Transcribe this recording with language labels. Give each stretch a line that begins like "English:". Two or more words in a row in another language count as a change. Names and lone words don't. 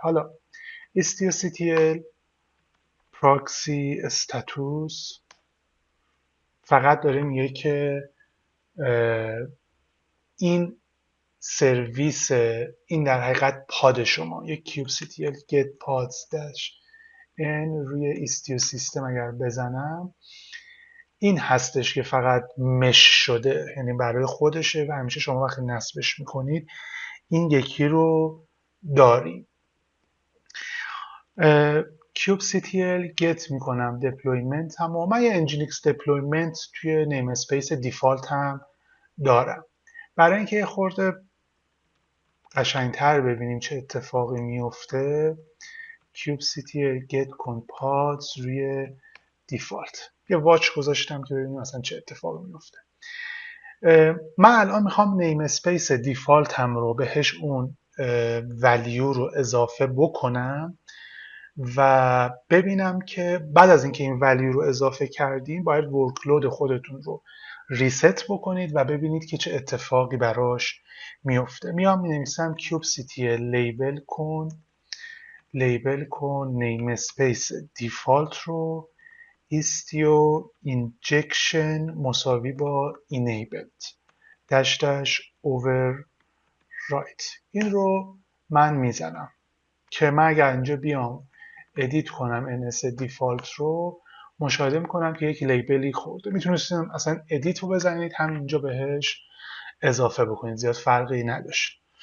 Persian: حالا
English: istio-ctl proxy status
Persian: فقط داره میگه که این سرویس، این در حقیقت پاد شما، یک
English: kubectl get pods dash n
Persian: روی
English: istio system
Persian: اگر بزنم این هستش که فقط مش شده، یعنی برای خودشه و همیشه شما وقتی نصبش میکنید این یکی رو داریم.
English: kubectl get
Persian: میکنم deployment هم و من یه nginx deployment توی
English: namespace default
Persian: هم دارم. برای اینکه یه خورده قشنگتر ببینیم چه اتفاقی میفته
English: kubectl get pods
Persian: روی دیفالت یه واچ گذاشتم که ببینیم اصلا چه اتفاقی میفته. من الان میخوام
English: namespace default
Persian: هم رو بهش اون ولیو رو اضافه بکنم و ببینم که بعد از اینکه این ولیو رو اضافه کردیم باید ورکلود خودتون رو ریست بکنید و ببینید که چه اتفاقی براش میفته. میام مینویسم kubectl لیبل کن
English: namespace default
Persian: رو
English: istio injection
Persian: مساوی با
English: enabled dash dash override.
Persian: این رو من میزنم که من اگر اینجا بیام ادیت کنم
English: NS default
Persian: رو مشاهده میکنم که یک لیبلی خورده. میتونستیم اصلا ادیت رو بزنید هم اینجا بهش اضافه بکنید، زیاد فرقی نداشت.